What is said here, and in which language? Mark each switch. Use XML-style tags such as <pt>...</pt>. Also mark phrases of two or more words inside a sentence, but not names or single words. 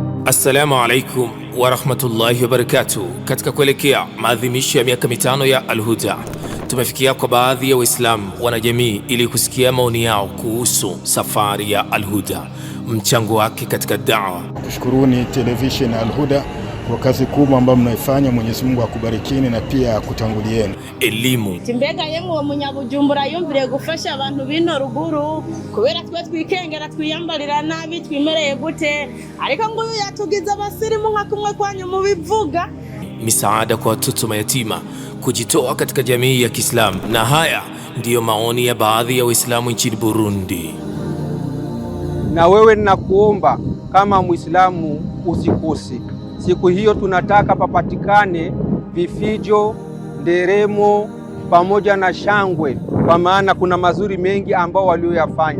<ar>السلام عليكم ورحمة الله وبركاته.</ar> <sw>Katika kuelekea maadhimisho ya miaka mitano ya Al-Huda, tumefikia kwa baadhi ya Waislamu wanajamii ili kusikia maoni yao kuhusu safari ya Al-Huda, mchango wake katika da'wa. Tushukuruni television Al-Huda kwa kazi kubwa ambayo mnaifanya. Mwenyezi Mungu akubarikini na pia kutangulieni. Elimu.</sw> <rn>Timbega yemu wa munyabujumbura yumvire gufasha abantu bino ruguru kubera twe twikengera twiyambarira nabi twimereye gute, ariko nguyu yatugiza abasirimu nka kumwe kwanyu mubivuga.</rn> <sw>Misaada kwa watoto mayatima, kujitoa katika jamii ya Kiislamu, na haya ndiyo maoni ya baadhi ya Waislamu nchini Burundi. Na wewe ninakuomba kama Muislamu usikosi siku hiyo, tunataka papatikane vifijo, nderemo pamoja na shangwe, kwa maana kuna mazuri mengi ambao walioyafanya.</sw>